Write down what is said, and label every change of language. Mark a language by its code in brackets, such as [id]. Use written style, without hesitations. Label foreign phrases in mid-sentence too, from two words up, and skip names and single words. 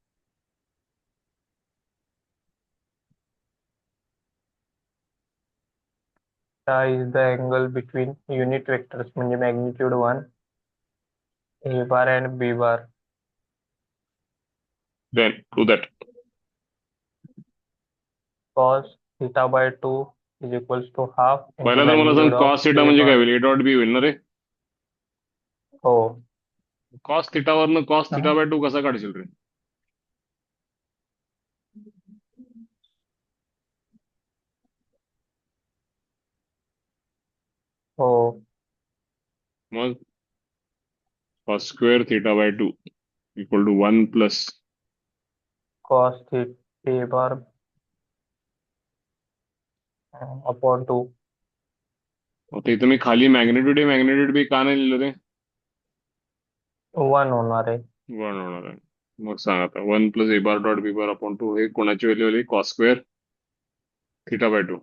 [en] is the angle between unit vectors म्हणजे magnitude 1 a bar and b bar. then to that. cos theta by 2 is equals to half into [mr] पहिला तर मला सांग, [en] magnitude of cos theta a [mr] म्हणजे काय [en] bar. [mr] होईल? [en] a dot b [mr] होईल ना रे. हो कॉस थिटावरनं [en] cos theta by 2 [mr] कसा काढशील रे? हो [en] मग cos square theta by 2 equal to 1 plus cos theta a bar upon 2. [mr] आता इथं मी खाली [en] magnitude b [mr] का नाही लिहिलं रे? 1 होणार आहे. 1 होणार आहे. मग सांग आता, [en] 1 plus a bar dot b bar upon 2 [mr] हे कोणाची व्हॅल्यू आली? [en] cos square theta by 2.